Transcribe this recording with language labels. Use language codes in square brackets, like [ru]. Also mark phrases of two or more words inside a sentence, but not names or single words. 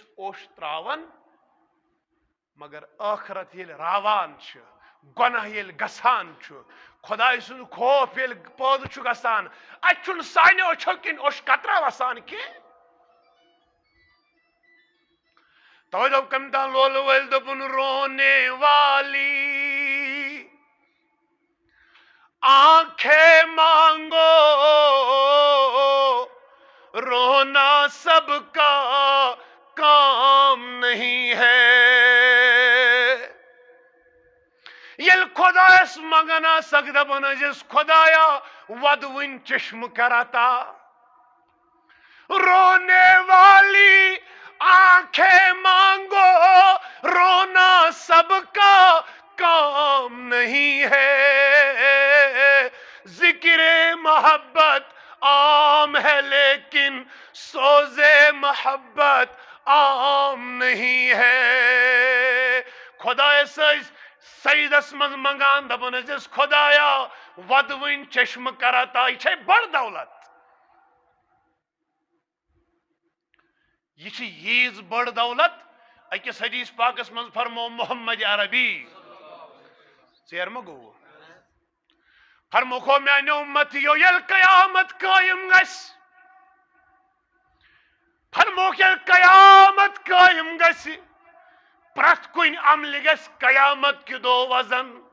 [ks] اوٚش تراوان مگر ٲخرت ییٚلہِ راوان چھِ گۄناہ ییٚلہِ گژھان چھُ خۄداے سُنٛد خوف ییٚلہِ پٲدٕ چھُ گژھان اتہِ چھُنہٕ سانیو أچھو کِنۍ اوٚش قطرا وسان کینٛہہ توے دوٚپ کٔمۍ تام لولہٕ وٲلۍ دوٚپُن [ur] رونے والی آنکھیں مانگو رونا سب کا کام نہیں ہے [ks] یل خدایس منگن آسک دپان ٲسِس خدایا ودوٕنۍ چشمہٕ کر عطا [ur] رونے والی آنکھیں مانگو رونا سب کا کام نہیں ہے ذکر محبت عام ہے لیکن سوز محبت عام نہیں ہے [ks] خدای سجدس من منگان دپان ٲسِس خدایا ودوٕنۍ چشمہ کرتا یہ بڑ دولت یہ ییز بڑ دولت اکس حدیث پاکس من فرمو محمد عربی ژیر ما گو فرموکھو میانہ امتیو یل قیامت قائم گژھِ فرموک یل قیامت قائم گژھِ پرٛٮ۪تھ کُنہِ عملہِ گژھِ قیامت کہِ دۄہ وزن